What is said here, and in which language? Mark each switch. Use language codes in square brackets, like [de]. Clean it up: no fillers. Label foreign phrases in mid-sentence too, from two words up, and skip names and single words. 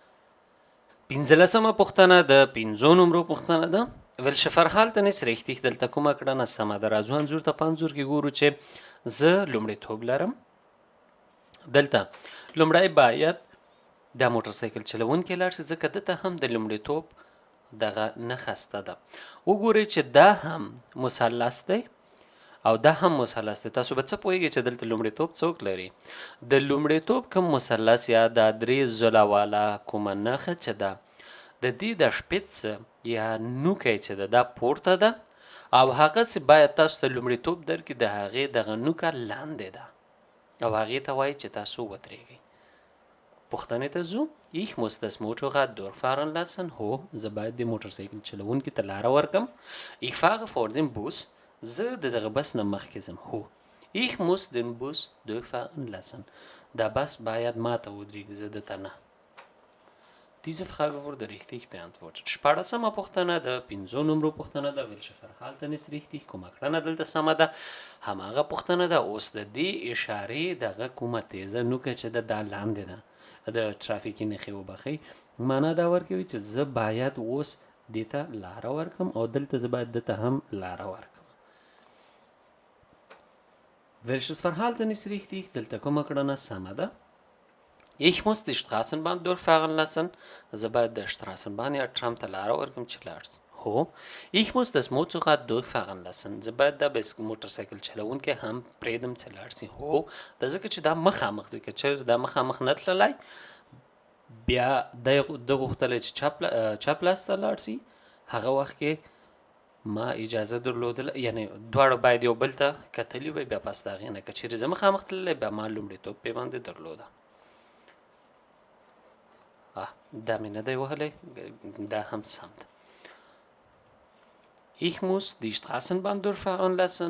[ps] 15مه پوښتنه د 5 نمرو پوښتنه ده [de] welche Verhalten ist richtig [ps] دلته کومه کړنه سمه ده راځو انځور ته په انځور کې ګورو چې زه لومړیتوب لرم دلته لومړی باید دا موټر سایکل چلونکی لاړ شي ځکه دته هم د لومړیتوب دغه نښه شته ده وګورئ چې دا هم مثلث دی او دا هم مثلث دی تاسو به څه پوهیږئ چې دلته لومړیتوب څوک لري د لومړیتوب کوم مثلث یا دا درې ځله والا کومه نښه چې ده د دې د شپیڅ یا نوکی چې ده دا پورته ده او هغه باید تاسو ته لومړیتوب درکړي د هغې دغه نوکه لاندې ده او هغې ته وایي چې تاسو ودرېږئ پوښتنې ته ځو [de] Ich muss das Motorrad durchfahren lassen. [ps] هو زه باید د موټر سایکل چلونکي ته لاره ورکم [de] Ich fahre vor dem Bus. [ps] زه د دغه بس نه مخکې ځم هو [de] Ich muss den Bus durchfahren lassen. [ps] دا بس باید ما ته ودرېږي زه دته نه [de] Diese Frage wurde richtig beantwortet. [ps] شپاړسمه پوښتنه د 5 نمرو پوښتنه ده [de] welche Verhalten ist richtig [ps] کومه کړنه دلته سمه ده هماغه پوښتنه ده اوس د دې اشارې دغه کومه تیزه نوکه چې ده دا لاندې ده د ترافیکي نښې وبخئ معنا دا ورکوي چې زه باید اوس دې ته لاره ورکم او دلته زه باید دته هم لاره ورکم [de] welches Verhalten ist richtig [ps] دلته کومه کړنه سمه ده [de] Ich muss die Straßenbahn durchfahren lassen. [ps] زه باید د Straßenbahn یا ترام ته لاره ورکم چې لاړ شي هو [de] Ich muss das Motorrad durchfahren lassen. [ps] زه باید د موټر سایکل چلونکی هم پرېږدم چې لاړ شي هو دا ځکه چې دا مخامخ ځکه چې دا مخامخ نه تللی بیا ده غوښتلی چې چپ لاس ته لاړ شي هغه وخت کې ما اجازه درلودله یعنی دواړه باید یو بل ته کتلي وی بیا پس د هغې نه که چیرې زه مخامخ تللی بیا ما لومړیتوب پې باندې درلوده دا مې نه دی وهلی دا هم سم ده [de] Ich muss die Straßenbahn durchfahren lassen.